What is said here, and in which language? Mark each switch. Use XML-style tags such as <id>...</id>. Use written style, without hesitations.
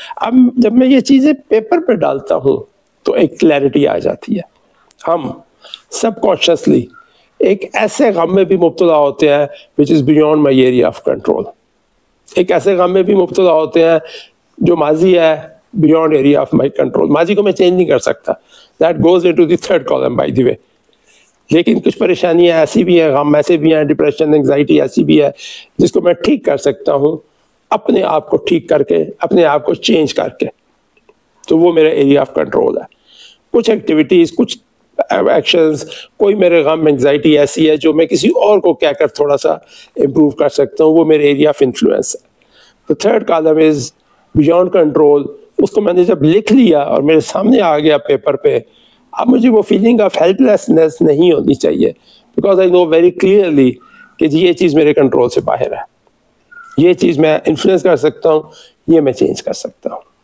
<ur>اب جب میں یہ چیزیں پیپر پہ ڈالتا ہوں تو ایک کلیئرٹی آ جاتی ہے. ہم سب کانشیسلی ایک ایسے غم میں بھی مبتلا ہوتے ہیں</ur> <en>which is beyond my area of control.</en> <ur>ایک ایسے غم میں بھی مبتلا ہوتے ہیں جو ماضی ہے</ur> <en>beyond area of my control.</en> <ur>ماضی کو میں چینج نہیں کر سکتا.</ur> <en>That goes into the third column by the way.</en> <ur>لیکن کچھ پریشانیاں ایسی بھی ہیں، غم ایسے بھی ہیں، ڈپریشن، انگزائٹی ایسی بھی ہے جس کو میں ٹھیک کر سکتا ہوں اپنے آپ کو ٹھیک کر کے، اپنے آپ کو چینج کر کے. تو وہ میرا ایریا آف کنٹرول ہے. کچھ ایکٹیویٹیز، کچھ ایکشنز، کوئی میرے غم، انگزائٹی ایسی ہے جو میں کسی اور کو کہہ کر تھوڑا سا امپروو کر سکتا ہوں، وہ میرے ایریا آف انفلوئنس ہے.</ur> <en>The third column is beyond control.</en> <ur>اس کو میں نے جب لکھ لیا اور میرے سامنے آ گیا پیپر پہ، اب مجھے وہ فیلنگ آف ہیلپ لیسنس نہیں ہونی چاہیے</ur> <en>because I know very clearly</en> <ur>کہ جی یہ چیز میرے کنٹرول سے باہر ہے، یہ چیز میں انفلوئنس کر سکتا ہوں، یہ میں چینج کر سکتا ہوں.</ur>